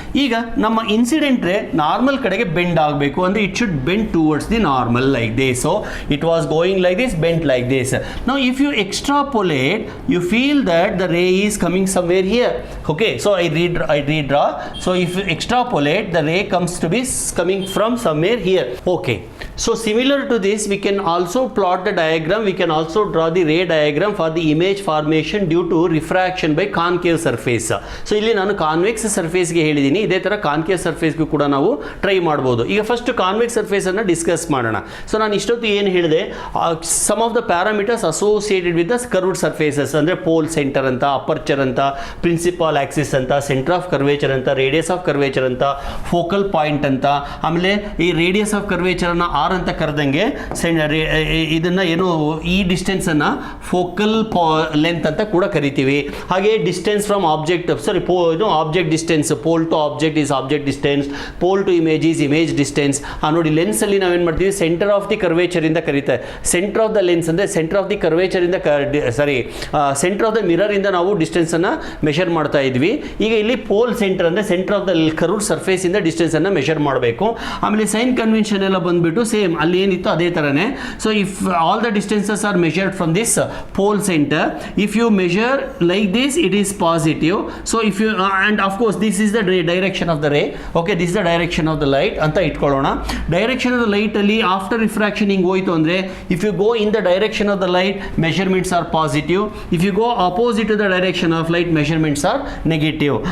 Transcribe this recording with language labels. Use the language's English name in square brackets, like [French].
[Kannada] ಈಗ ನಮ್ಮ ಇನ್ಸಿಡೆಂಟ್ ರೇ ನಾರ್ಮಲ್ ಕಡೆಗೆ ಬೆಂಡ್ ಆಗಬೇಕು ಅಂದರೆ [English] It should bend towards the normal like this. So it was going like this, bent like this. Now if you extrapolate, you feel that the ray is coming somewhere here. Okay, so I redraw. So if you extrapolate, the ray comes to be coming from somewhere here. Okay, so similar to this, we can also plot the diagram. We can also draw the ray diagram for the image formation due to refraction by concave surface. [Kannada] So ಇಲ್ಲಿ ನಾನು convex ಸರ್ಫೇಸ್ಗೆ ಹೇಳಿದ್ದೀನಿ, ಇದೇ ಥರ concave ಸರ್ಫೇಸ್ಗೂ ಕೂಡ ನಾವು try ಮಾಡ್ಬೋದು. ಈಗ first convex ಸರ್ಫೇಸನ್ನು discuss ಮಾಡೋಣ. ಸೊ ನಾನು ಇಷ್ಟೊತ್ತು ಏನು ಹೇಳಿದೆ, [English] some of the parameters associated with the curved surfaces [Kannada] ಅಂದರೆ ಪೋಲ್ ಸೆಂಟರ್ ಅಂತ, ಅಪರ್ಚರ್ ಅಂತ, ಪ್ರಿನ್ಸಿಪಲ್ ಆಕ್ಸಿಸ್ ಅಂತ, ಸೆಂಟರ್ ಆಫ್ ಕರ್ವೇಚರ್ ಅಂತ, ರೇಡಿಯಸ್ ಆಫ್ ಕರ್ವೇಚರ್ ಅಂತ, ಫೋಕಲ್ ಪಾಯಿಂಟ್ ಅಂತ. ಆಮೇಲೆ ಈ ರೇಡಿಯಸ್ ಆಫ್ ಕರ್ವೇಚರನ್ನು ಆರ್ ಅಂತ ಕರೆದಂಗೆ ಇದನ್ನು ಏನು ಈ ಡಿಸ್ಟೆನ್ಸನ್ನು ಫೋಕಲ್ ಲೆಂತ್ ಅಂತ ಕೂಡ ಕರಿತೀವಿ. ಹಾಗೆ distance from object, object [English] Distance, pole to object is object distance, pole to image is image distance. [Kannada] ನೋಡಿ ಲೆನ್ಸಲ್ಲಿ ನಾವೇನು ಮಾಡ್ತೀವಿ, ಸೆಂಟರ್ ಆಫ್ ದಿ ಕರ್ವೇಚರಿಂದ ಕರೀತಾರೆ. ಸೆಂಟರ್ ಆಫ್ ದ ಲೆನ್ಸ್ ಅಂದರೆ centre of the ಕರ್ವೇಚರಿಂದ centre of the ಮಿರರಿಂದ ನಾವು ಡಿಸ್ಟೆನ್ಸನ್ನು ಮೆಷರ್ ಮಾಡ್ತಾ ಇದ್ವಿ. ಈಗ ಇಲ್ಲಿ ಪೋಲ್ ಸೆಂಟರ್ ಅಂದರೆ centre of the curved ಸರ್ಫೇಸಿಂದ ಡಿಸ್ಟೆನ್ಸನ್ನು measure ಮಾಡಬೇಕು. ಆಮೇಲೆ ಸೈನ್ ಕನ್ವೆನ್ಷನ್ ಎಲ್ಲ ಬಂದುಬಿಟ್ಟು ಸೇಮ್ ಅಲ್ಲಿ ಏನಿತ್ತು ಅದೇ ಥರನೇ. So [English] If all the distances are measured from this pole center, if you measure like this it is positive. So if you and of course this is the direction of the ray. Okay, this is the direction of the light [Kannada] anta itkolona. [English] Direction of the light [Kannada] alli [English] after refraction [Kannada] hinge hoytu andre, [English] if you go in the direction of the light measurements are positive, if you go opposite to the direction of light measurements are negative.